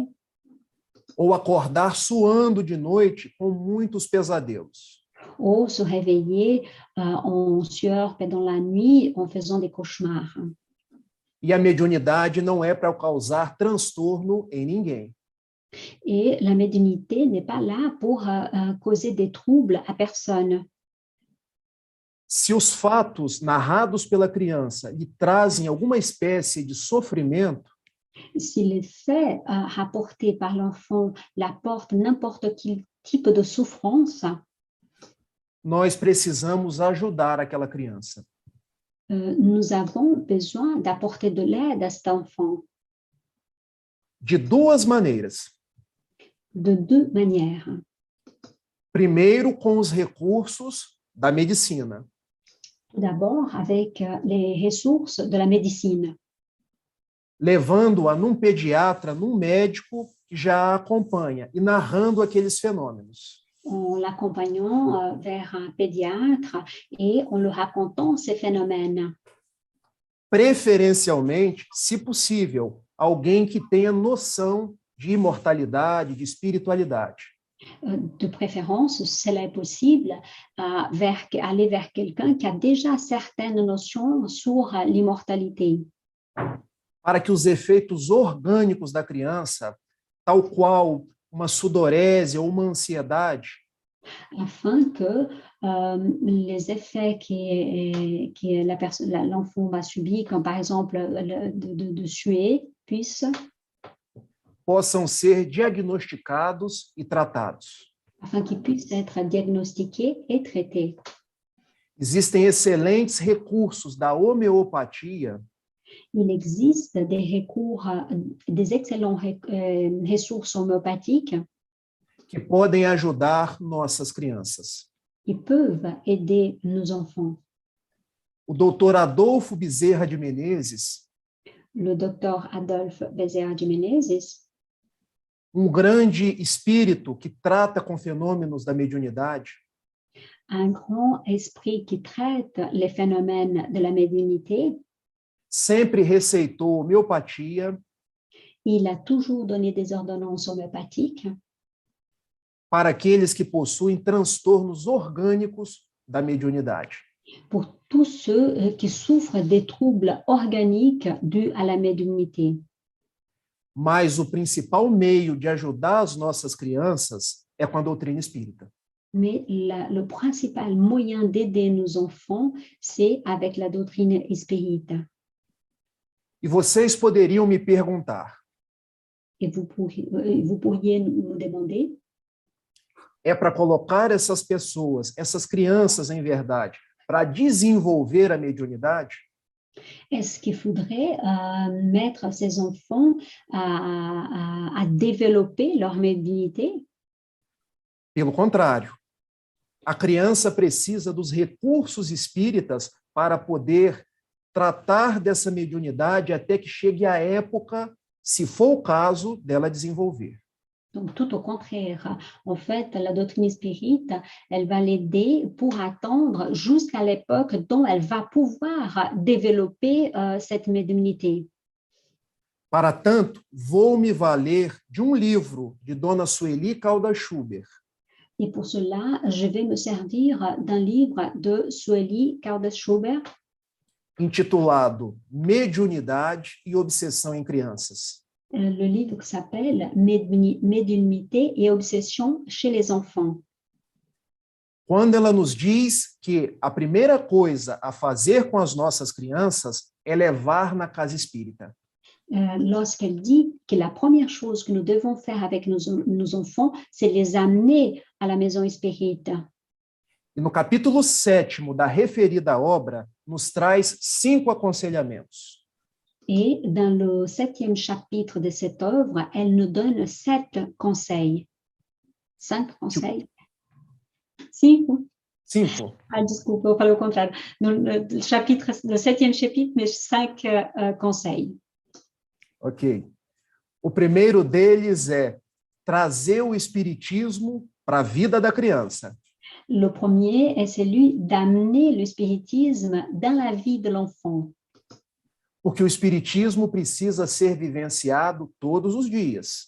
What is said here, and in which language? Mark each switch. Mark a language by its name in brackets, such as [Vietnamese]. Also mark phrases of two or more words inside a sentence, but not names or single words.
[Portuguese] Ou acordar suando de noite com muitos pesadelos. [French] Ou se réveiller en sueur pendant la nuit en faisant des cauchemars. [Portuguese] E a mediunidade não é para causar transtorno em ninguém. [French] Et la médiumnité n'est pas là pour causer des troubles à personne. [Portuguese] Se os fatos narrados pela criança lhe trazem alguma espécie de sofrimento, [French] Si les faits rapportés par l'enfant l'apportent n'importe quel type de souffrance, [Portuguese] nós precisamos ajudar aquela criança. [French] Nous avons besoin d'apporter de l'aide à cet enfant. [Portuguese] De duas maneiras. [French] De deux manières. [Portuguese] Primeiro, com os recursos da medicina. [French] Tout d'abord, avec les ressources de la médecine. [Portuguese] Levando-a num pediatra, num médico que já a acompanha e narrando aqueles fenômenos. [French] En l'accompagnant vers un pédiatre et en lui racontant ces phénomènes. [Portuguese] Preferencialmente, se possível, alguém que tenha noção de imortalidade, de espiritualidade. [French] De préférence, cela est possible, aller vers quelqu'un qui a déjà certaines notions sur l'immortalité. [Portuguese] Para que os efeitos orgânicos da criança, tal qual uma sudorese ou uma ansiedade, [French] afin que les effets que l'enfant va subir, comme par exemple de suer, [Portuguese] possam ser diagnosticados e tratados. [French] Afin qu'ils puissent être diagnostiqués et traités. [Portuguese] Existem excelentes recursos da homeopatia. [French] Il existe des excellentes ressources homéopathiques [Portuguese] que podem ajudar nossas crianças. [French] Qui peuvent aider nos enfants. [Portuguese] O doutor Adolfo Bezerra de Menezes, [French] le docteur Adolphe Bezerra de Menezes, [Portuguese] grande espírito que trata com fenômenos da mediunidade, [French] un grand esprit qui traite les phénomènes de la médiumnité, [Portuguese] sempre receitou homeopatia. [French] Il a toujours donné des ordonnances homéopathiques [Portuguese] para aqueles que possuem transtornos orgânicos da mediunidade. [French] pour tous ceux qui souffrent des troubles organiques dus à la médiumnité. [Portuguese] Mas o principal meio de ajudar as nossas crianças é com a doutrina espírita. [French] Mais le principal moyen d'aider nos enfants, c'est avec la doctrine espírita. [Portuguese] E vocês poderiam me perguntar, [French] Et vous pourriez nous demander, [Portuguese] é para colocar essas pessoas, essas crianças em verdade, para desenvolver a mediunidade? [French] est-ce qu'il faudrait mettre ces enfants à développer leur médiumnité? [Portuguese] Pelo contrário, a criança precisa dos recursos espíritas para poder tratar dessa mediunidade até que chegue a época, se for o caso, dela desenvolver. [French] Donc, tout au contraire, en fait, la doctrine spirite, elle va l'aider pour attendre jusqu'à l'époque dont elle va pouvoir développer cette médiumnité. [Portuguese] Para tanto, vou me valer de um livro de Dona Sueli Caldas Schubert, [French] Et pour cela, je vais me servir d'un livre de Sueli Caldas Schubert [Portuguese] intitulado Mediunidade e Obsessão em Crianças. [French] le livre qui s'appelle Médiumnité et obsession chez les enfants. [Portuguese] Quando ela nos diz que a primeira coisa a fazer com as nossas crianças é levar na casa espírita. [French] Lorsqu'elle dit que la première chose que nous devons faire avec nos enfants, c'est les amener à la maison espírita. [Portuguese] E no capítulo 7º da referida obra, nos traz 5 aconselhamentos. [French] Et dans le 7e chapitre de cette œuvre, elle nous donne 7 conseils. 5 conseils? 5? 5. [Portuguese] Ah, desculpa, eu falei o contrário. [French] No 7e chapitre, mais 5 conseils. Ok. [Portuguese] O primeiro deles é trazer o espiritismo para a vida da criança. [French] Le premier est celui d'amener le spiritisme dans la vie de l'enfant. [Portuguese] Porque o espiritismo precisa ser vivenciado todos os dias.